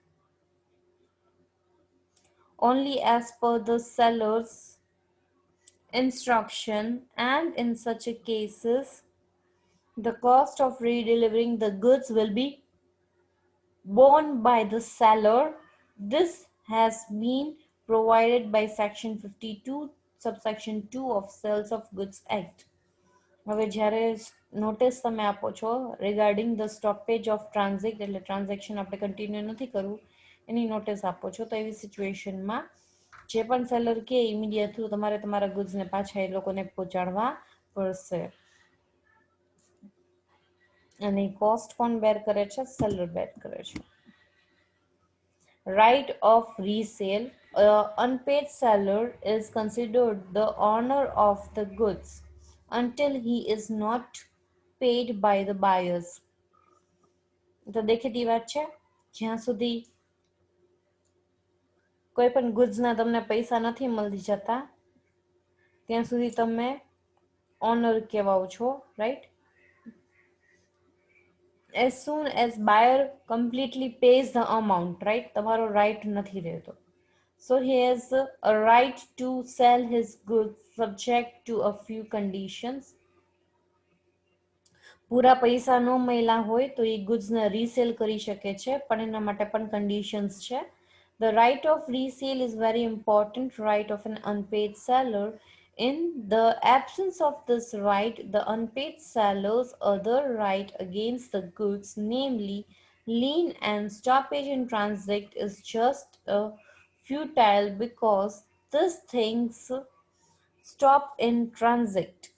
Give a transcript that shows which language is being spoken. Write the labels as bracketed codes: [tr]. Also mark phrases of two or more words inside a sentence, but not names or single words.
[en] only as per the seller's instruction, and in such a cases the cost of redelivering the goods will be borne by the seller. This has been provided by section 52 subsection 2 of Sales of Goods Act. [gu] હવે જ્યારે નોટિસ તમે આપો છો [en] regarding the stoppage of transact, [gu] એટલે ટ્રાન્ઝેક્શન આપણે કન્ટિન્યુ નથી કરવું, એની નોટિસ આપો છો, તો એવી સિચ્યુએશનમાં જે પણ સેલર કે [en] immediate through [gu] તમારે તમારા ગુડ્સને પાછા એ લોકોને પહોંચાડવા પડશે. અને કોસ્ટ કોણ બેર કરે છે? સેલર બેર કરે છે. [en] Right of resale. Unpaid seller is considered the owner of the goods until he is not paid by the buyers. [gu] તો દેખીતી વાત છે, જ્યાં સુધી કોઈ પણ ગુડ્સના તમને પૈસા નથી મળી જતા ત્યાં સુધી તમે ઓનર કહેવાઓ છો, રાઈટ? [en] As soon as buyer completely pays the amount, right? [gu] તમારો રાઈટ નથી રહેતો. [en] So he has a right to sell his goods subject to a few conditions. [gu] પૂરા પૈસા ન મળ્યા હોય તો એ ગુડ્સને રીસેલ કરી શકે છે, પણ એના માટે પણ કન્ડિશન્સ છે. [en] The right of resale is very important right of an unpaid seller. In the absence of this right, the unpaid seller's other right against the goods, namely lien and stoppage in transact, is just futile, because these things stop in transact.